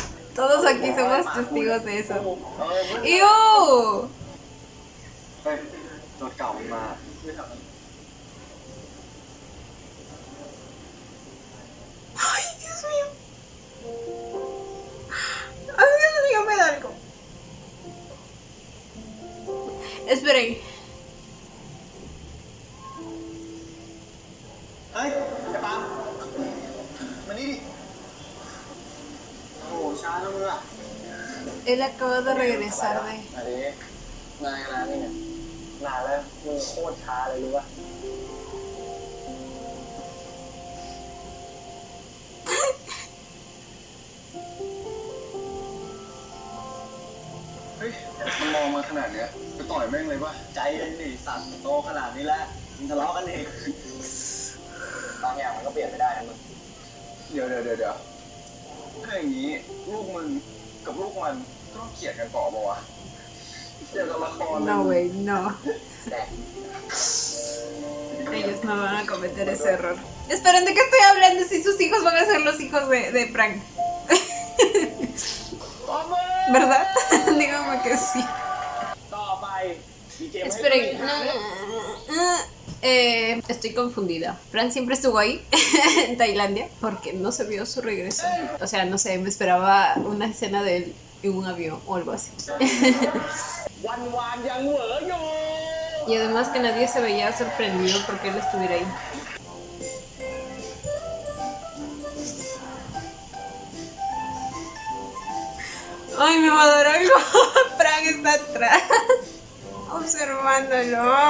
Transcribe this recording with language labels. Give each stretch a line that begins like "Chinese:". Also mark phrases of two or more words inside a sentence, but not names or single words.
Spanish: Todos aquí somos testigos de eso.
Thai: มึง
Spanish: ¡Ew!
Thai: เฮ้ยรถเก่ามาไม่ทำ
Spanish: ¡Ay, Dios mío! ¡Ay, Dios mío, me da algo! Esperen.
Thai: เฮ้ยไอ้ปาล์มมานี่ดิโอ้ช้าแล้วมึงอ่ะ
Spanish: Él acaba de regresar de...
Thai: อันนี้นายนานนี่เนี่ยนานแล้วมึงโคตรช้าเลยรู้ป่ะ เฮ้ยมันมองมาขนาดเนี้ยจะต่อยแม่งเลยป่ะ ใจเย็นดิสัตว์โตขนาดนี้แล้วมึงทะเลาะกันเองบางอย่างมันก็เปลี่ยนไม่ได้นะมึง เดี๋ยวถ้าอย่างนี้ลูกมึงกับลูกมันก็ต้องเกลียดกันต่อปะวะเกี่ยวกับละครเลย
Spanish: No, güey, no.
Thai: แต่
Spanish: Ellos no van a cometer ese error. Esperen, ¿de qué estoy hablando? Si sus hijos van a ser los hijos de Frank. ¿Verdad? Dígame que sí.
Thai: ต่อไปมีเกมให้
Spanish: Esperen. Estoy confundida. Fran siempre estuvo ahí, en Tailandia, porque no se vio su regreso. O sea, no sé, me esperaba una escena de él en un avión o algo así.
Thai: วันวานยังเหวออยู่
Spanish: Y además que nadie se veía sorprendido porque él estuviera ahí. Ay, me va a dar algo. Frank está atrás, observándolo.